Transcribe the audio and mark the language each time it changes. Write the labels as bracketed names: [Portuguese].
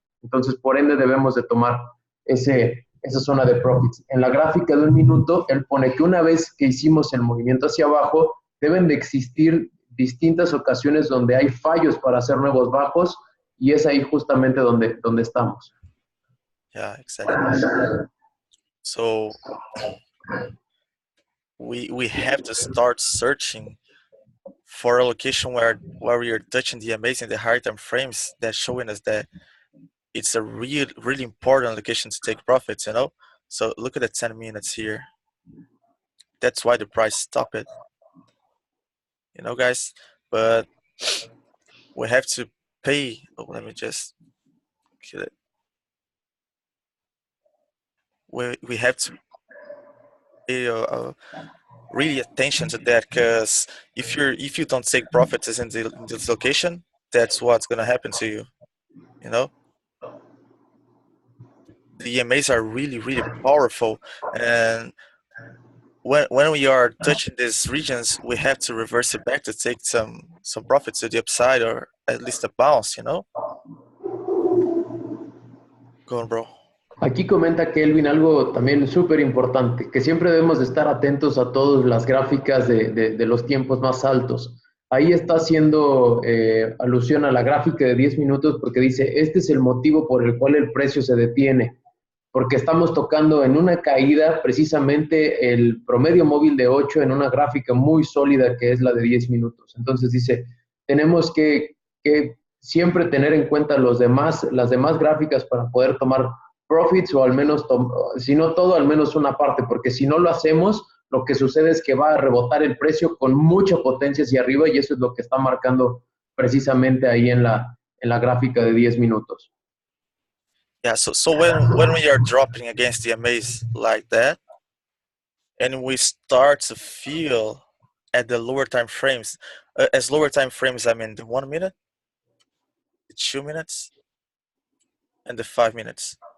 [Spanish] Entonces, por ende, debemos de tomar esa zona de profits. En la gráfica de 1 minuto, él pone que una vez que hicimos el movimiento hacia abajo, deben de existir distintas ocasiones donde hay fallos para hacer nuevos bajos y es ahí justamente donde estamos. [English] Yeah, exactly. So we have to start searching for a location where we are touching the amazing, the higher time frames that's showing us that it's a really important location to take profits, you know? So look at the 10 minutes here. That's why the price stopped it, you know, guys? But we have to pay. Oh, let me just kill it. We have to pay really attention to that, because if you don't take profits in this location, that's what's gonna happen to you. You know, the EMAs are really powerful, and when we are touching these regions, we have to reverse it back to take some profits to the upside, or at least a bounce. You know, go on, bro. [Spanish] Aquí comenta Kelvin algo también súper importante, que siempre debemos de estar atentos a todas las gráficas de los tiempos más altos. Ahí está haciendo alusión a la gráfica de 10 minutos porque dice, este es el motivo por el cual el precio se detiene, porque estamos tocando en una caída precisamente el promedio móvil de 8 en una gráfica muy sólida que es la de 10 minutos. Entonces dice, tenemos que siempre tener en cuenta las demás gráficas para poder tomar profits o al menos, si no todo, al menos una parte, porque si no lo hacemos, lo que sucede es que va a rebotar el precio con mucha potencia hacia arriba y eso es lo que está marcando precisamente ahí en la gráfica de 10 minutos. [English] Yeah, so when we are dropping against the MAs like that, and we start to feel at the lower time frames, as lower time frames, I mean the 1 minute, the 2 minutes, and the 5 minutes.